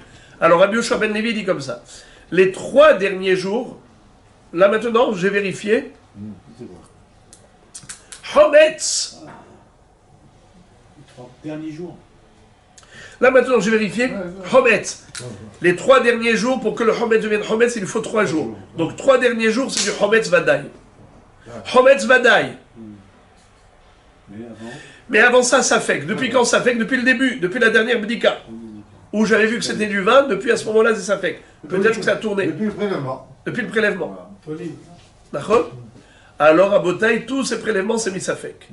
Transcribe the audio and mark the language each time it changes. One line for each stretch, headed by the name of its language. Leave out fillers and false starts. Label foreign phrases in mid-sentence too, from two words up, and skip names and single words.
French: Alors Rabbi Yoshua ben Levi dit comme ça. Les 3 derniers jours, là maintenant j'ai vérifié, chometz. Dernier jour. Là maintenant j'ai vérifié, chometz. Les 3 derniers jours, pour que le chometz devienne chometz, il faut 3 jours. Donc 3 derniers jours, c'est du
Hebrew: chometz vadaï. Chometz vadaï.
French: Mais avant ça, safek. Depuis quand safek? Depuis le début, depuis la dernière bdika. Où j'avais vu que c'était du vin, depuis à ce moment-là, c'est safek. Peut-être que ça a tourné. Depuis le prélèvement. Depuis le prélèvement. D'accord? Alors, à Botaï, tous ces prélèvements, c'est mis safek.